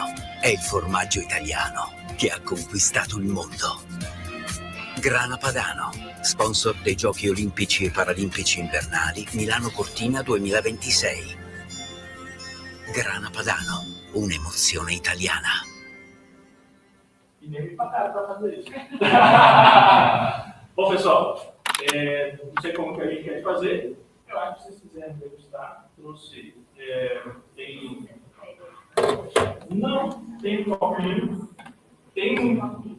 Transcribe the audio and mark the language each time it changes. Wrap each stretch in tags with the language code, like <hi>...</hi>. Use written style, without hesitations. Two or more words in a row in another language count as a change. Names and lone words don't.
<it>È il formaggio italiano che ha conquistato il mondo. Grana Padano, sponsor dei Giochi Olimpici e Paralimpici Invernali Milano Cortina 2026. Grana Padano, un'emozione italiana.</it> <pt>E nem me pagaram para fazer isso. Bom, pessoal, não sei como que a gente quer fazer. Eu acho que se vocês quiserem degustar, trouxe. Tem um copinho. Tem.</pt>